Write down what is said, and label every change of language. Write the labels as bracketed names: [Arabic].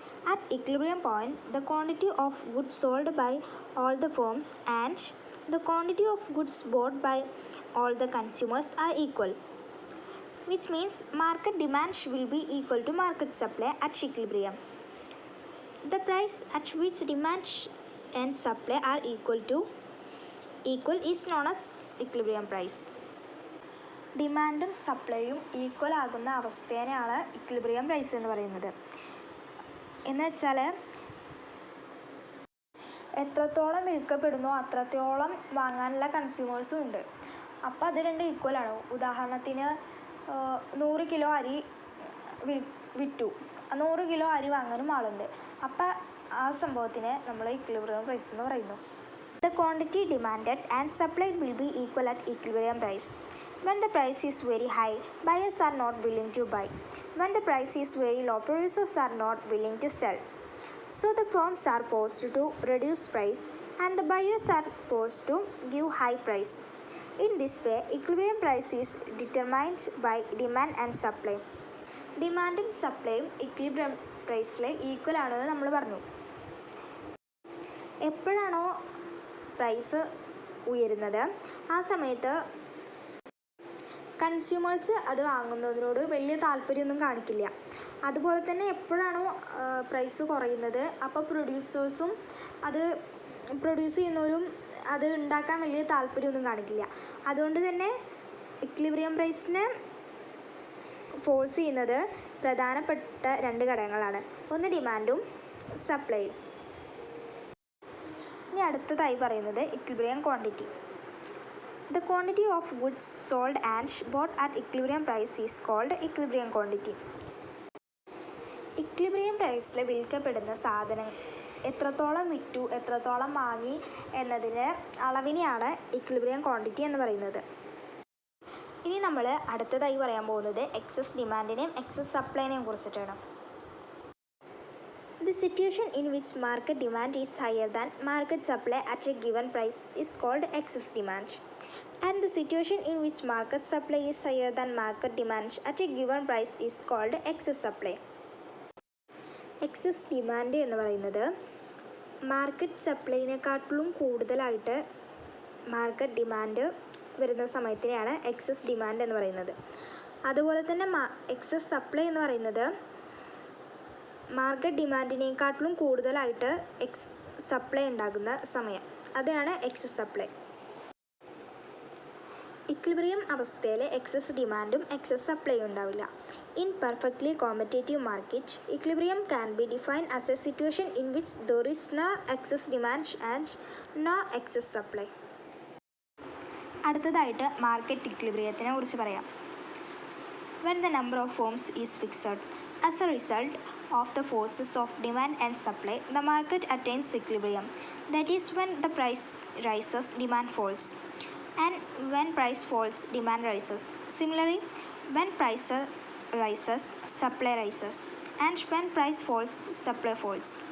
[English] At equilibrium point, the quantity of goods sold by all the firms and the quantity of goods bought by all the consumers are equal, which means market demand will be equal to market supply at equilibrium. The price at which demand and supply are equal is known as equilibrium price. [Malayalam] ഡിമാൻഡും സപ്ലൈയും equal ആകുന്ന അവസ്ഥേനെയാണ് equilibrium price എന്ന് പറയുന്നത്. എന്ന് വെച്ചാൽ എത്രത്തോളം വിൽക്കപ്പെടുന്നോ അത്രത്തോളം വാങ്ങാനുള്ള കൺസ്യൂമേഴ്സും ഉണ്ട്. അപ്പോൾ അത് രണ്ട് ഈക്വലാണ്. ഉദാഹരണത്തിന് 100 കിലോ അരി വിറ്റു, 100 കിലോ അരി വാങ്ങാനും ആളുണ്ട്. അപ്പോൾ ആ സംഭവത്തിന് നമ്മൾ ഇക്വിലിബ്രിയം പ്രൈസ് എന്ന് പറയുന്നു. [English] The quantity demanded and supplied will be equal at equilibrium price. When the price is very high, buyers are not willing to buy. When the price is very low, producers are not willing to sell. So the firms are forced to reduce price and the buyers are forced to give high price. In this way, equilibrium price is determined by demand and supply. [Malayalam] ഡിമാൻഡും സപ്ലൈയും equilibrium പ്രൈസിൽ equal ആണെന്ന് നമ്മൾ പറഞ്ഞു. എപ്പോഴാണോ price ഉയരുന്നത് ആ സമയത്ത് consumers അത് വാങ്ങുന്നതിനോട് വലിയ താല്പര്യമൊന്നും കാണിക്കില്ല. അതുപോലെ തന്നെ എപ്പോഴാണോ പ്രൈസ് കുറയുന്നത് അപ്പോൾ പ്രൊഡ്യൂസേഴ്സും അത് പ്രൊഡ്യൂസ് ചെയ്യുന്നവരും അത് ഉണ്ടാക്കാൻ വലിയ താല്പര്യമൊന്നും കാണിക്കില്ല. അതുകൊണ്ട് തന്നെ ഇക്വിലിബ്രിയം പ്രൈസിനെ ഫോഴ്സ് ചെയ്യുന്നത് പ്രധാനപ്പെട്ട രണ്ട് ഘടകങ്ങളാണ്. ഒന്ന് ഡിമാൻഡും സപ്ലൈയും. ഇനി അടുത്തതായി പറയുന്നത് equilibrium quantity. [English] The quantity of goods sold and bought at equilibrium price is called equilibrium quantity. [Malayalam] Equilibrium പ്രൈസിൽ വിൽക്കപ്പെടുന്ന സാധനം എത്രത്തോളം വിറ്റു, എത്രത്തോളം വാങ്ങി എന്നതിന് അളവിനെയാണ് ഇക്വിലിബ്രിയം ക്വാണ്ടിറ്റി എന്ന് പറയുന്നത്. ഇനി നമ്മൾ അടുത്തതായി പറയാൻ പോകുന്നത് എക്സസ് ഡിമാൻഡിനെയും എക്സസ് സപ്ലൈനെയും കുറിച്ചിട്ടാണ്. [English] The situation in which market demand is higher than market supply at a given price is called excess demand. And the situation in which market supply is higher than market demand at a given price is called excess supply. [Malayalam] Excess demand എന്ന് പറയുന്നത് market സപ്ലൈനെക്കാട്ടിലും കൂടുതലായിട്ട് market demand വരുന്ന സമയത്തിനെയാണ് excess demand എന്ന് പറയുന്നത്. അതുപോലെ തന്നെ excess supply എന്ന് പറയുന്നത് മാർക്കറ്റ് ഡിമാൻഡിനേക്കാട്ടിലും കൂടുതലായിട്ട് സപ്ലൈ ഉണ്ടാകുന്ന സമയം, അതാണ് എക്സസ് സപ്ലൈ. ഇക്വിലിബ്രിയം അവസ്ഥയിൽ എക്സസ് ഡിമാൻഡും എക്സസ് സപ്ലൈയും ഉണ്ടാവില്ല. [English] In perfectly competitive market, equilibrium can be defined as a situation in which there is no excess demand and no excess supply. [Malayalam] അടുത്തതായിട്ട് മാർക്കറ്റ് ഇക്വിലിബ്രിയത്തിനെ കുറിച്ച് പറയാം. [English] When the number of firms is fixed as a result of the forces of demand and supply, the market attains equilibrium. That is, when the price rises, demand falls, and when price falls, demand rises. Similarly, when price rises, supply rises, and when price falls, supply falls.